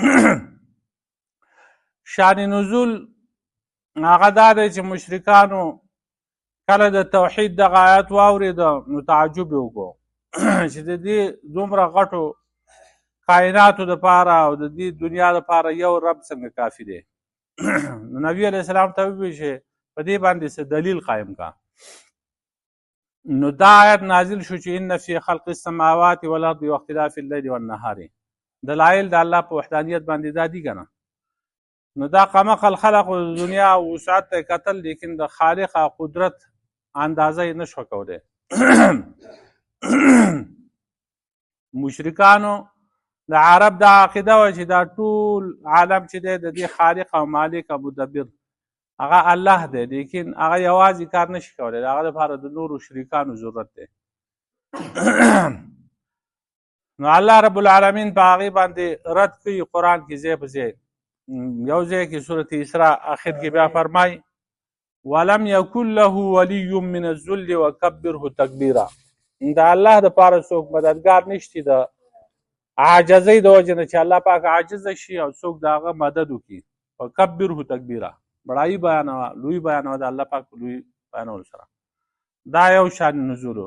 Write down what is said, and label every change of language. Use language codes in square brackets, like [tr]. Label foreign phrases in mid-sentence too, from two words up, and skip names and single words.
[ps] شان نزول هغه دا دی چې مشرکانو کله د توحید دغه آیات واورېده نو تعجب یې وکړو چې د دې دومره غټو کائناتو دپاره او د دې دنیا دپاره یو رب څنګه کافي دی؟ نو نبي [ar] علیه السلام [ps] ته وویل چې په دې باندې څه دلیل قایم کا. نو دا آیت نازل شو چې [ar] ان فی خلق السماوات والارض واختلاف الليل والنهار. [ps] دلایل د الله په وحدانیت باندې دا دي که نه؟ نو دا قمقل خلق د دنیا وسعت ته کتل لیکن د خالق قدرت اندازه یې نشو کولی. مشرکانو د عرب دا عقیده وه چې دا ټول عالم چې دی د دې خالق او مالک او مدبر هغه الله دی، لیکن هغه یوازې کار نشي کولی، د هغه دپاره د نورو شریکانو ضرورت دی. نو الله [ar] رب العالمین [ps] په هغې باندې رد کوي قرآن کې ځای په ځای. یو ځای کې سورة اسراء آخر کې بیا فرمای [ar] ولم یکن له ولی من الذل وکبره تکبیرا. [ps] د الله دپاره څوک مددګار نشتی د عاجزۍ د وجې نه چې الله پاک عاجزه شي او څوک د هغه مدد وکړي. [ar] وکبره تکبیرا، [ps] بړایي بیانوه، لوی بیانوه د الله پاک لوی بیانولو سره. دا یو شان نزول.